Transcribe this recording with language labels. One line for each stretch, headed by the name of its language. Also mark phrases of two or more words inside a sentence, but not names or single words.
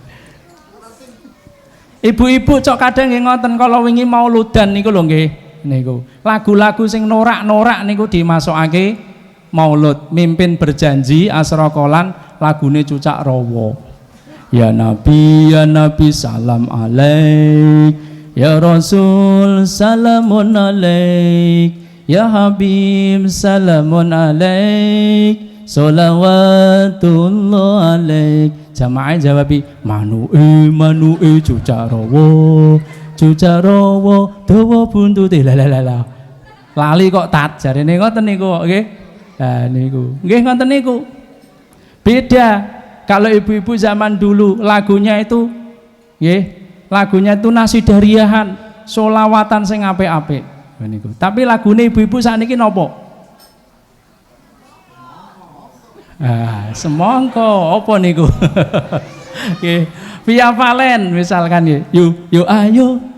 Javanese: Ibu-ibu cok kadang nggih ngoten kala wingi mauludan niku lho nggih. Niku. Lagu-lagu sing norak-norak niku dimasukake maulud. Mimpin berjanji asrokolan lagune Cucak Rawa.
Arabic: يا نبي سلام عليك يا رسول سلام عليك يا حبيب سلام عليك صلوات الله عليك.
Javanese: Jamaah jawabi manu'e Cucak Rawa dawa buntute la lali kok tat jarene ngoten niku nggih. Nah niku nggih ngoten niku.
Indonesian: Beda kalau ibu-ibu zaman dulu lagunya itu nggih, lagunya itu nasidariyahan, solawatan
Javanese: sing apik-apik niku. Tapi lagune ibu-ibu sakniki napa? Semongko apa niku? Nggih, Via Valen misalkan nggih. Yo ayo.